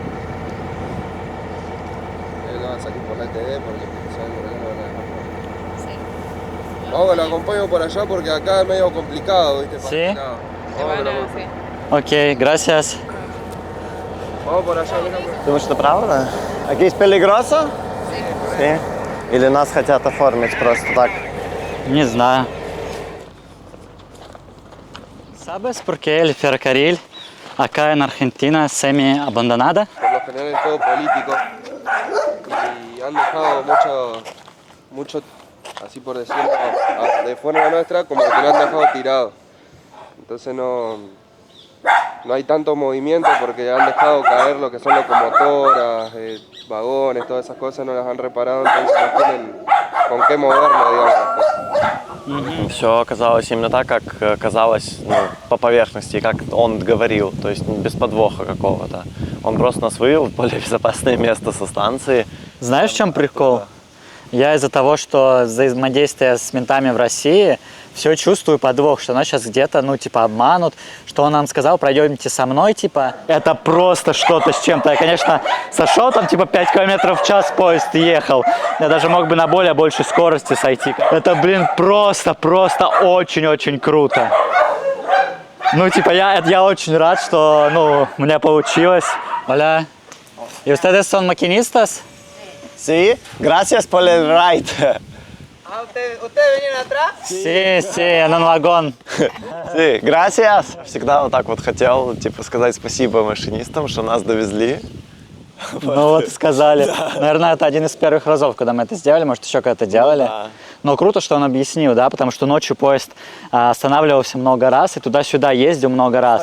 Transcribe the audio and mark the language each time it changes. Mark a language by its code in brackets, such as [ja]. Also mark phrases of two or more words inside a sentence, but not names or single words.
[es] No va a salir por la TV porque saben por acá no van a dejar. Sí. Vamos, lo acompaño por allá porque acá es medio complicado, ¿viste? Para Sí. este lado. Te Vamos, van lo a... acompaño. Ok, gracias. Vamos por allá, mira. [ru] Думаешь, это правда? [es] Aquí es peligroso? Sí. [ru] Или нас хотят оформить просто так? Не знаю. [es] ¿Sabes por qué el ferrocarril acá en Argentina es semi-abandonada? Por lo general es todo político y han dejado mucho, así por decirlo, de forma nuestra, como que lo han dejado tirado. Entonces no hay tanto movimiento porque han dejado caer lo que son locomotoras, vagones, todas esas cosas no las han reparado, entonces no tienen con qué moverlo, digamos. [ru] Все оказалось именно так, как казалось, ну, по поверхности, как он говорил, то есть без подвоха какого-то. Он просто нас вывел в более безопасное место со станции. Знаешь, в чем прикол? Я из-за того, что взаимодействие с ментами в России, все чувствую подвох, что нас сейчас где-то, ну, типа, обманут, что он нам сказал, пройдемте со мной, типа, это просто что-то с чем-то. Я, конечно, сошел там, типа, 5 км в час поезд ехал, я даже мог бы на более большей скорости сойти. Это, блин, просто очень-очень круто. Ну, типа, я очень рад, что, ну, у меня получилось. [es] Hola. ¿Y ustedes son maquinistas? Sí, gracias por el ride. ¿Ustedes venían atrás? Sí, en un вагон. Sí, gracias. [ru] Всегда вот так вот хотел, типа, сказать спасибо машинистам, что нас довезли. Ну вот и сказали. Наверное, это один из первых разов, когда мы это сделали, может, еще когда-то делали. да. Но круто, что он объяснил, да, потому что ночью поезд останавливался много раз и туда-сюда ездил много раз.